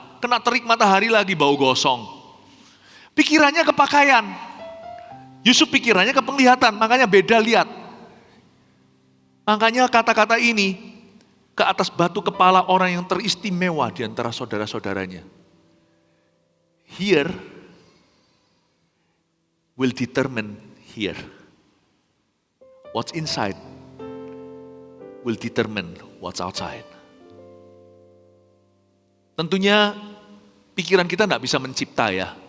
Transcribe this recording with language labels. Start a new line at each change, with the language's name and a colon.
Indonesian: kena terik matahari lagi bau gosong. Pikirannya ke pakaian. Yusuf pikirannya ke penglihatan, makanya beda lihat. Makanya kata-kata ini ke atas batu kepala orang yang teristimewa di antara saudara-saudaranya.
English: Here will determine here. What's inside will determine what's outside.
Indonesian: Tentunya pikiran kita tidak bisa mencipta ya.